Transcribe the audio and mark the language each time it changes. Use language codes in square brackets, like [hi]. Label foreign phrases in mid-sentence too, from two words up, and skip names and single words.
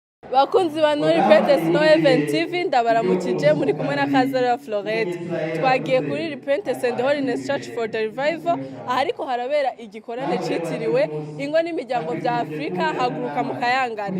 [rn] Bakunzi ba Nori Repentance no Heaven TV ndabaramukije muri kumwe na Kazara Florette. Twagiye kuri Repentance and Holiness Church for the Revival ariko harabera igikorane citiriwe ingo n'imiryango bya Afrika haguruka mu kayangane.